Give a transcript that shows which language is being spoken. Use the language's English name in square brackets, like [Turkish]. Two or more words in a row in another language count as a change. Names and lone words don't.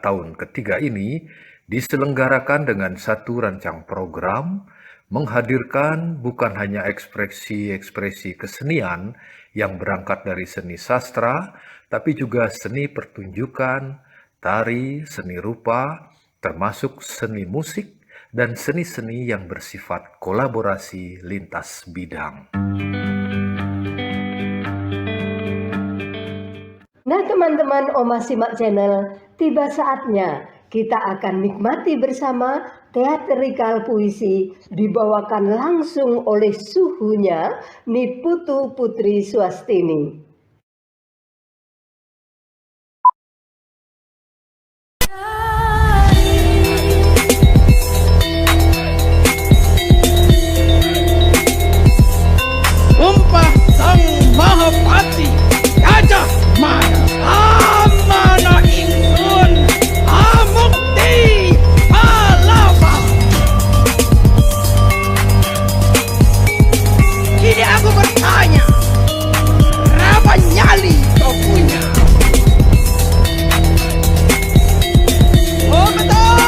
[Indonesian] tahun ketiga ini diselenggarakan dengan satu rancang program menghadirkan bukan hanya ekspresi-ekspresi kesenian yang berangkat dari seni sastra, tapi juga seni pertunjukan, tari, seni rupa, termasuk seni musik, dan seni-seni yang bersifat kolaborasi lintas bidang. Nah teman-teman Oma Simak Channel, tiba saatnya kita akan nikmati bersama teatrikal puisi dibawakan langsung oleh suhunya Niputu Putri Swastini. Sumpah Sang Mahapati Gajah Mada [Kawi] Amana Ingsun Amukti Palapa. [Indonesian] Kini aku bertanya, berapa nyali kau punya? Oh betul.